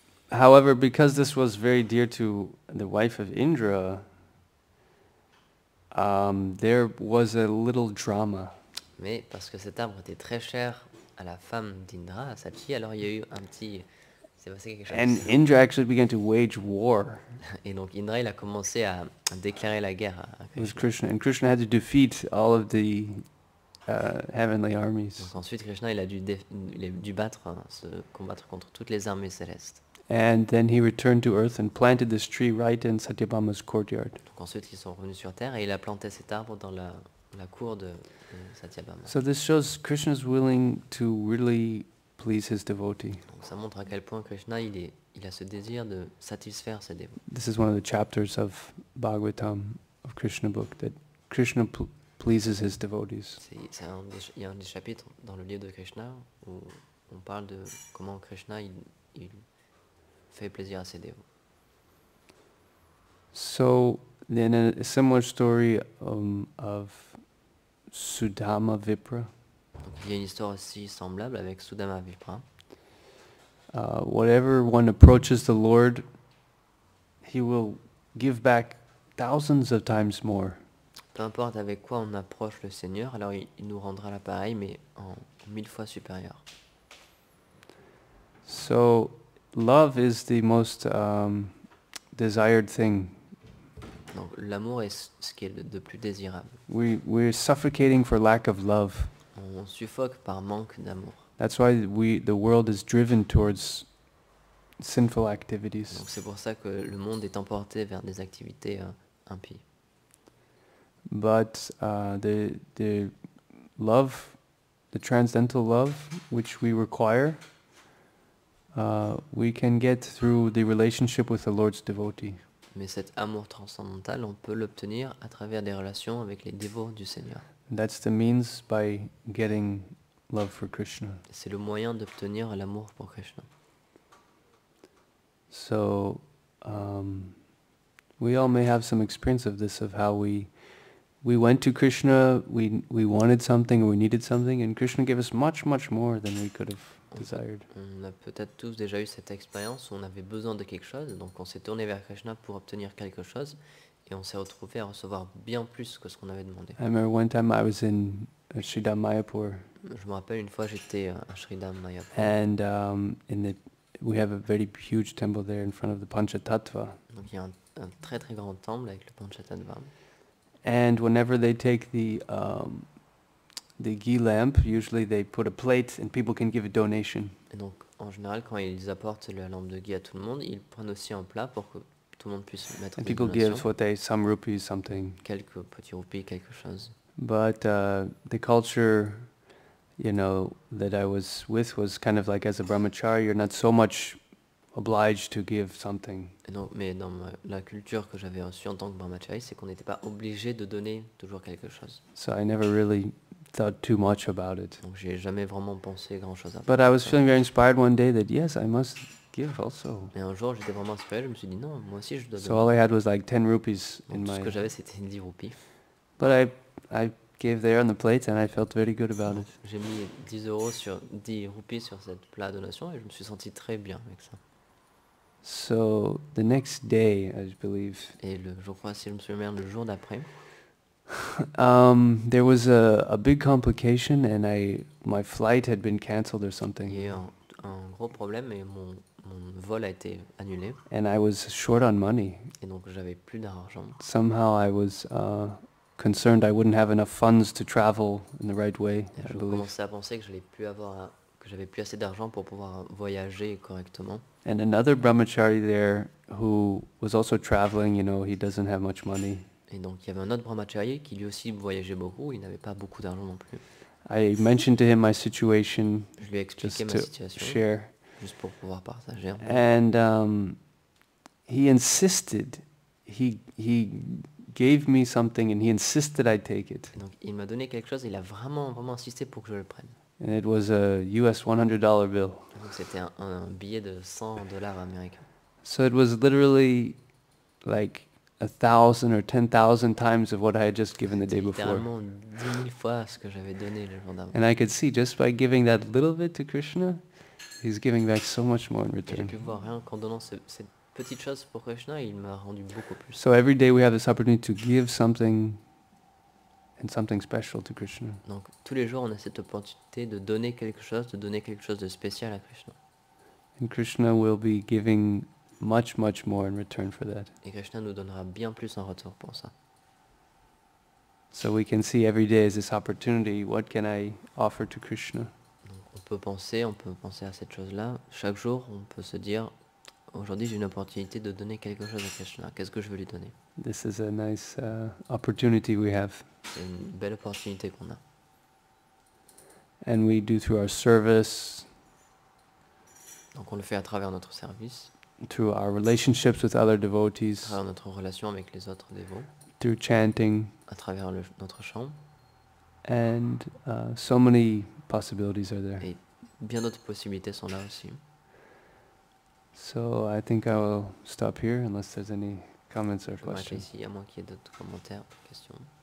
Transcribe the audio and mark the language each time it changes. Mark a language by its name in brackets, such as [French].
[English] However, because this was very dear to the wife of Indra, there was a little drama. [French] Mais parce que cet arbre était très cher à la femme d'Indra, à sa fille, alors il y a eu s'est passé quelque chose. [English] And Indra actually began to wage war [French] Et donc Indra, il a commencé à déclarer la guerre à [English] with Krishna. Krishna, and Krishna had to defeat all of the heavenly armies. [French] Donc ensuite, Krishna, il a dû se combattre contre toutes les armées célestes. [English] And then he returned to earth and planted this tree right in Satyabhama's courtyard. [French] Donc ensuite, ils sont revenus sur terre et il a planté cet arbre dans la cour de Satyabhama. [English] So this shows Krishna's willing to really please his devotee. [French] Donc ça montre à quel point Krishna, il a ce désir de satisfaire ses dévots. [English] This is one of the chapters of Bhagavatam, of Krishna book, that Krishna pleases his devotees. [French] Il y a un des chapitres dans le livre de Krishna où on parle de comment Krishna il fait plaisir à ses dévots. [English] So then a similar story of Sudama Vipra. [French] Donc il y a une histoire aussi semblable avec Sudama Vipra. [English] Whatever one approaches the Lord, He will give back thousands of times more. [French] Peu importe avec quoi on approche le Seigneur, alors il nous rendra l'appareil, mais en 1000 fois supérieur. [English] So, love is the most desired thing. [French] Donc l'amour est ce qui est de plus désirable. [English] We're suffocating for lack of love. [French] On suffoque par manque d'amour. [English] That's why the world is driven towards sinful activities. [French] Donc c'est pour ça que le monde est emporté vers des activités impies. [English] But the love, the transcendental love, which we require, we can get through the relationship with the Lord's devotee. [French] Mais cet amour transcendantal, on peut l'obtenir à travers des relations avec les dévots du Seigneur. [English] That's the means by getting love for Krishna. [French] C'est le moyen d'obtenir l'amour pour Krishna. [English] So we all may have some experience of this, of how we went to Krishna, we wanted something or we needed something, and Krishna gave us much, much more than we could have desired. [French] On a peut-être tous déjà eu cette expérience où on avait besoin de quelque chose, donc on s'est tourné vers Krishna pour obtenir quelque chose, et on s'est retrouvé à recevoir bien plus que ce qu'on avait demandé. [English] I remember one time I was in Sridham Mayapur. [French] Je me rappelle une fois j'étais à Sridham Mayapur. [English] And we have a very huge temple there in front of the Panchatattva. [French] Donc il y a un très très grand temple avec le Panchatattva. [English] And whenever they take the ghee lamp, usually they put a plate and people can give a donation. [French] Et donc en général quand ils apportent la lampe de ghee à tout le monde, ils prennent aussi un plat pour que tout le monde puisse mettre [English] And [French] des [English] people give [French] donations. [English] some rupees, something. [French] Quelques petits roupies, quelque chose. [English] But the culture, that I was with was kind of like, as a brahmachari, you're not so much obliged to give something. [French] Et donc, mais dans la culture que j'avais reçue en tant que brahmachari, c'est qu'on n'était pas obligé de donner toujours quelque chose. [English] So I never really thought too much about it. [French] Donc j'ai jamais vraiment pensé grand chose à [English] But I was feeling very inspired one day that yes, I must give also. [French] Et un jour j'étais vraiment inspiré, je me suis dit non, moi aussi je dois [English] So all I had was like 10 rupees in [French] Donc, tout ce [English] my... [French] que j'avais c'était 10 roupies. [English] But I gave there on the plate and I felt very good about it. [French] J'ai mis 10 roupies sur cette plat donation et je me suis senti très bien avec ça. [English] So the next day, I believe, [French] Et je crois, si je me souviens bien, le jour d'après, [English] there was a big complication and my flight had been cancelled or something. [French] il y a eu un gros problème et mon vol a été annulé. [English] And I was short on money. [French] Et donc j'avais plus d'argent. [English] Somehow I was concerned I wouldn't have enough funds to travel in the right way, [French] Et [English] I [French] je [English] believe. [French] commençais à penser que j'avais plus assez d'argent pour pouvoir voyager correctement. [English] And another brahmachari there who was also traveling, he doesn't have much money. [French] Et donc il y avait un autre brahmachari qui lui aussi voyageait beaucoup, il n'avait pas beaucoup d'argent non plus. [English] I mentioned to him my situation [French] Je lui ai expliqué [English] just [French] ma [English] to [French] situation, [English] share. [French] juste pour pouvoir partager. [English] And he insisted, he gave me something and he insisted I take it. [French] Et donc il m'a donné quelque chose, il a vraiment insisté pour que je le prenne. [English] And it was a US $100 bill. [French] Donc c'était un billet de $100 américains. [English] So it was literally like 1,000 or 10,000 times of what I had just given the day before. [French] Littéralement 10 000 fois ce que j'avais donné le jour d'avant. [English] And I could see just by giving that little bit to Krishna, he's giving back so much more in [French] Et j'ai [English] return. [French] pu voir rien qu'en donnant cette petite chose pour Krishna, il m'a rendu beaucoup plus. [English] So every day we have this opportunity to give something and something special to Krishna. [French] Donc tous les jours on a cette opportunité de donner quelque chose de spécial à Krishna. [English] And Krishna will be giving much, much more in return for that. [French] Et Krishna nous donnera bien plus en retour pour ça. [English] So we can see every day as this opportunity, what can I offer to Krishna? [French] Donc on peut penser à cette chose-là. Chaque jour on peut se dire, aujourd'hui j'ai une opportunité de donner quelque chose à Krishna. Qu'est-ce que je veux lui donner? [English] This is a nice opportunity we have. [French] C'est une belle opportunité qu'on a. [English] And we do through our service, [French] Donc on le fait à travers notre service, [English] through our relationships with other [French] à [English] devotees, [French] travers notre relation avec les autres dévots, [English] through chanting, [French] à travers notre chant. [English] and so many possibilities are there. [French] Et bien d'autres possibilités sont là aussi. [English] So I think I will stop here unless there's any comments or [French] Je vais m'arrêter [English] questions. [French] ici, à moins qu'il y ait d'autres commentaires, questions.